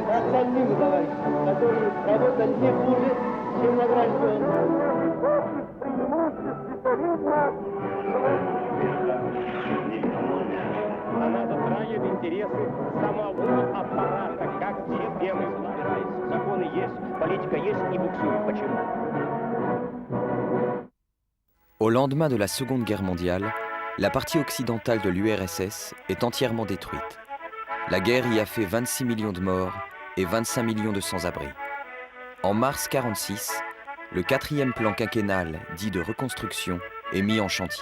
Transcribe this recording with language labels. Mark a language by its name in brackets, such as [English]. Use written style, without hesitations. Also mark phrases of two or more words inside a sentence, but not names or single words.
[Russian] Остальным, товарищи, которые работали не хуже, чем награжденные. Она затрагивает интересы самого аппарата, как системы собирается. Законы есть, политика есть и буксует. Почему? [French] Au lendemain de la Seconde Guerre mondiale, la partie occidentale de l'URSS est entièrement détruite. La guerre y a fait 26 millions de morts et 25 millions de sans-abri. En mars 1946, le 4e plan quinquennal, dit de reconstruction, est mis en chantier.